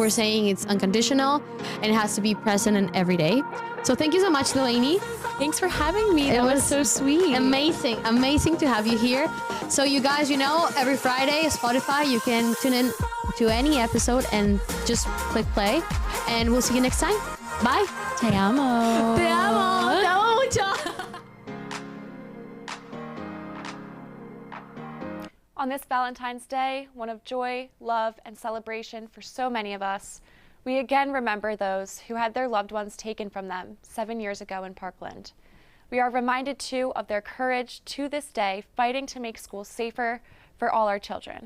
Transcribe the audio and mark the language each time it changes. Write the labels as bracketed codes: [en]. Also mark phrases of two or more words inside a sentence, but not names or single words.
[en] we're saying it's unconditional and it has to be present and every day. So thank you so much, Delaney. Thanks for having me. That was so sweet. Amazing to have you here. So you guys, you know, every Friday, Spotify, you can tune in to any episode and just click play. And we'll see you next time. Bye. [es] Te amo. Te amo. Te amo mucho. [en] On this Valentine's Day, one of joy, love, and celebration for so many of us, we again remember those who had their loved ones taken from them 7 years ago in Parkland. We are reminded too of their courage to this day, fighting to make schools safer for all our children.